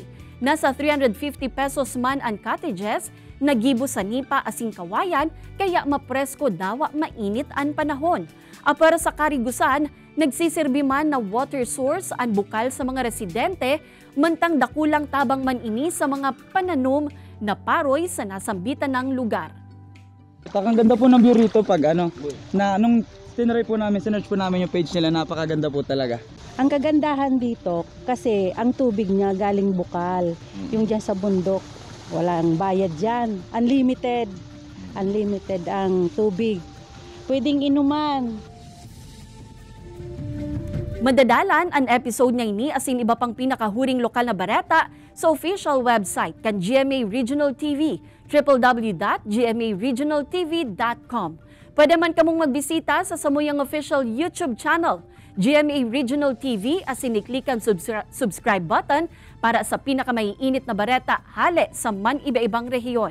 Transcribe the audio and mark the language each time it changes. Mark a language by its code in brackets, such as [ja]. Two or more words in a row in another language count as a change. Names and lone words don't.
[bik] Nasa 350 pesos man ang cottages, nagibo sa nipa asin kawayan, kaya mapresko dawa mainit ang panahon. Apara sa karigusan, nagsisirbi man na water source ang bukal sa mga residente, mantang dakulang tabang man ini sa mga pananom na paroy sa nasambitan ng lugar. [tl] Ang ganda po ng view rito pag nung sinearch po namin yung page nila, napakaganda po talaga. Ang kagandahan dito kasi ang tubig niya galing bukal, yung dyan sa bundok, walang bayad dyan, unlimited ang tubig, pwedeng inuman. [bik] Madadalan ang episode niya ini asin iba pang pinakahuring lokal na bareta sa [en] official website [bik] kan GMA Regional TV, www.gmaregionaltv.com. Pwede man kamong magbisita sa samuyang [en] official YouTube channel, [bik] GMA Regional TV, asin i-click ang [en] subscribe button [bik] para sa pinakamaiinit na bareta hale sa man iba-ibang rehiyon.